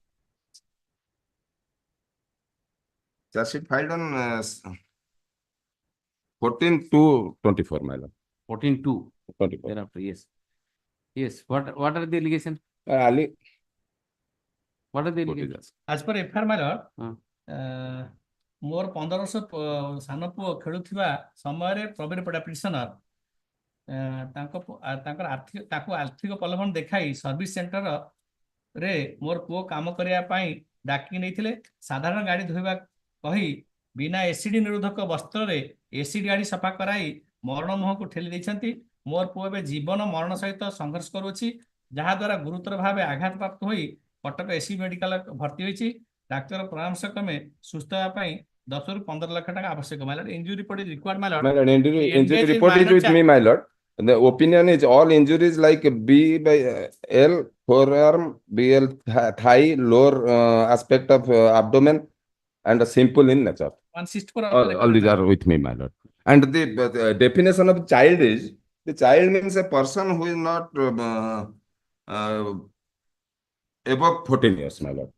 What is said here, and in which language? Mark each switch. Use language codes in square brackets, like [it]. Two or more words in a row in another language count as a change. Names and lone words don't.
[en] Charge sheet filed on 14/2/24, my lord. 14/2/24. Thereafter, yes. Yes. What are the allegations? What are the allegations? As per FIR, my lord, [or] ମୋର 15 ବର୍ଷ ସାନ ପୁଅ ଖେଳୁଥିବା ସମୟରେ ପ୍ରବୀର ପଡ଼ା ପିଟିସନର ତାକୁ ଆର୍ଥିକ ପ୍ରଲୋଭନ ଦେଖାଇ [en] service centre [or] ମୋର ପୁଅ କାମ କରିବା ପାଇଁ ଡାକି ନେଇଥିଲେ। ସାଧାରଣ ଗାଡ଼ି ଧୋଇବା କହି ବିନା ଏସିଡ୍ ନିରୋଧକ ବସ୍ତ୍ରରେ ଏସିଡ୍ ଗାଡ଼ି ସଫା କରାଇ ମରଣ ମୁହଁକୁ ଠେଲି ଦେଇଛନ୍ତି। ମୋର ପୁଅ ଏବେ ଜୀବନ ମରଣ ସହିତ ସଂଘର୍ଷ କରୁଅଛି, ଯାହାଦ୍ୱାରା ଗୁରୁତର ଭାବେ ଆଘାତପ୍ରାପ୍ତ ହୋଇ କଟକ ଏସି ମେଡିକାଲ ଭର୍ତ୍ତି ହୋଇଛି। ଡାକ୍ତର ପରାମର୍ଶ କ୍ରମେ ସୁସ୍ଥ ହେବା ପାଇଁ 10 ରୁ 15 ଲକ୍ଷ ଟଙ୍କା ଆବଶ୍ୟକ। [en] My lord, injury report is required, my lord. My lord, injury report is with me, my lord. The opinion is all injuries like B by L, forearm, BL, thigh, lower aspect of abdomen, and simple in nature. 164. All these are with me, my lord. And the definition of child is, the child means a person who is not uh, above 14 years, my lord.